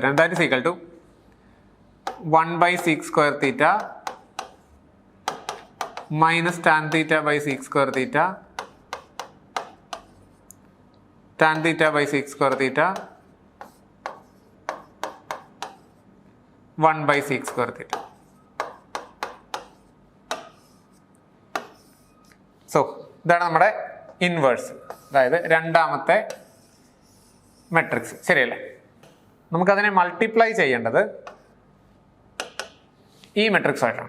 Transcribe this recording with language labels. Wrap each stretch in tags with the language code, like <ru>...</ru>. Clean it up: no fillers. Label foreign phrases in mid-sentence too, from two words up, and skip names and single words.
<en>that is equal to 1/sec square theta minus tan theta by sec square theta tan theta by sec square theta 1/sec square theta.</en> <ml>സോ ഇതാണ് നമ്മുടെ ഇൻവേഴ്സ്, അതായത് രണ്ടാമത്തെ മെട്രിക്സ്, ശരിയല്ലേ? നമുക്കതിനെ മൾട്ടിപ്ലൈ ചെയ്യേണ്ടത് ഈ മെട്രിക്സ് ആയിട്ടാണ്.</ml>